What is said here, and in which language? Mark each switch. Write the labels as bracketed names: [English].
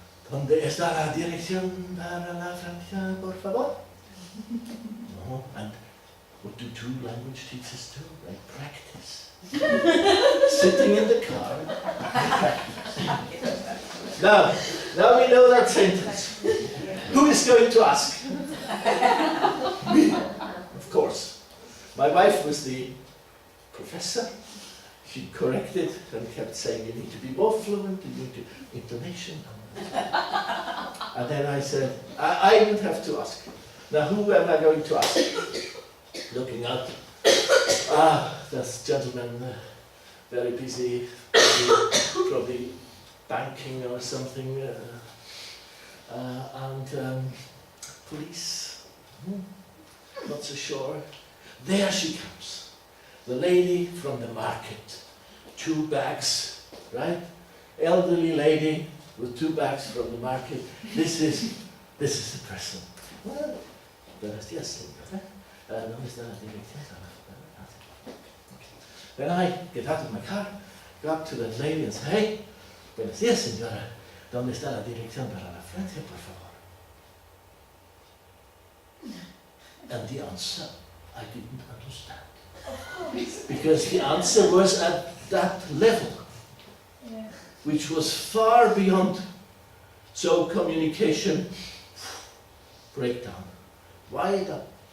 [Spanish] ¿Dónde está la dirección para la Francia, por favor? [English] No, and what do two language teachers do? They practice. Sitting in the car and practice. Now we know that sentence. Who is going to ask? Me, of course. My wife was the professor. she corrected and kept saying, you need to be more fluent, you need to, intonation. And then I said, I would have to ask. Now who am I going to ask? Looking up, this gentleman, very busy, probably banking or something, and police, not so sure. There she comes, the lady from the market, 2 bags, right? Elderly lady with 2 bags from the market. This is the person. [Spanish] Well, buenos días, señora. ¿Dónde está la dirección? [English] Then I get out of my car, go up to that lady and say, hey, [Spanish] buenos días, señora. ¿Dónde está la dirección para la Francia, por favor? [English] And the answer, I didn't understand. Because the answer was at that level, which was far beyond. So communication breakdown. Wired up.